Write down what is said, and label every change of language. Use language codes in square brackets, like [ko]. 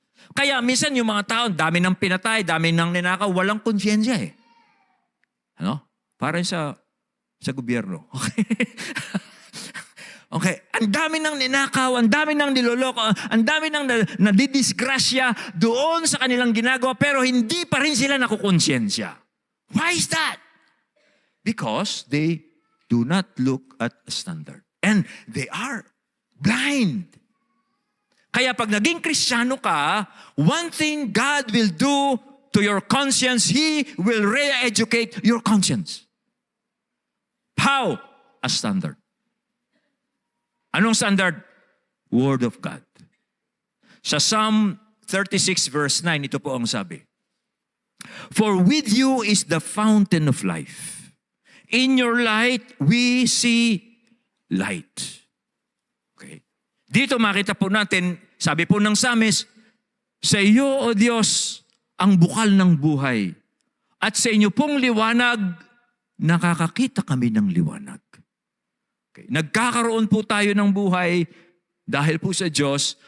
[tl] Kaya minsan yung mga tao, dami ng pinatay, dami ng ninakaw, walang konsyensya Ano? Parang sa gobyerno. Okay? Okay, ang dami ng ninakaw, ang dami ng niloloko, ang dami ng nadidisgrasya doon sa kanilang ginagawa, pero hindi pa rin sila nakukonsyensya. [en] Why is that? Because they do not look at a standard. And they are blind. [tl] Kaya pag naging Kristiyano ka, [en] one thing God will do to your conscience, He will re-educate your conscience. How? A standard. [tl] Anong [en] standard? Word of God. [tl] Sa Psalm 36 verse 9, ito po ang sabi. [en] For with you is the fountain of life. In your light, we see light. Okay. [tl] Dito makita po natin, sabi po ng Psalmist, sa iyo, O Diyos, ang bukal ng buhay. At sa inyo pong liwanag, nakakakita kami ng liwanag. Okay. Nagkakaroon po tayo ng buhay dahil po sa Diyos.